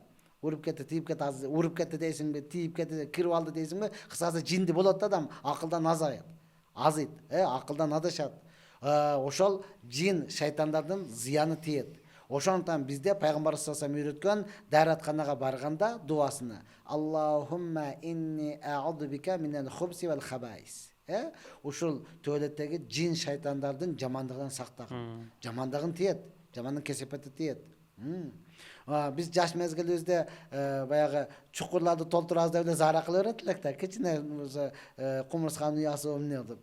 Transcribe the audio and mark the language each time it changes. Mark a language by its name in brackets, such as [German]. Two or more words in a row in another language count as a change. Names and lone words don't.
[Kyrgyz] Уруп кетти, тийип кетти, азыр уруп кетти дейсиңби, тийип кетти, кирип алды дейсиңби? Кысасы жинди болот да адам, акылдан азыйт, акылдан адашат. Ошол жин шайтандардын зыяны тиет. Ошондуктан бизде пайгамбар [Arabic] صلى الله عليه وسلم [Kyrgyz] үйрөткөн дааратканага барганда дуасыны [Arabic] اللهم إني أعوذ بك من الخبث والخبائث. [Kyrgyz] Ушул төөлөттөгү жин шайтандардын жамандыгынан сактагын. Жамандыгын тиет, жамандын кесепети тиет. Биз жаш мезгилибизде баягы чукурларды толтуруп аздап эле заара кыла берет элек да, кичине кумурсканын уясы эмне деп.